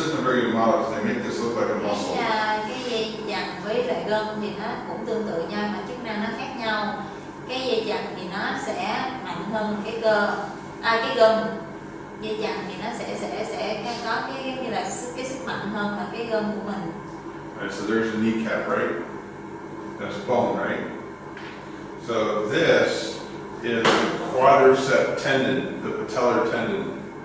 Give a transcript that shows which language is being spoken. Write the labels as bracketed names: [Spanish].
[English] New models, they make this look like a muscle. [Vietnamese] Cái dây chằng với lại gân thì nó cũng tương tự nhau mà chức năng nó khác nhau. Cái dây chằng thì nó sẽ mạnh hơn cái cơ, cái gân. Dây chằng thì nó sẽ có cái như là cái sức mạnh hơn là cái gân của mình. [English] Right, so there's the kneecap, right? That's bone, right? So this is the quadricep tendon, the patellar tendon.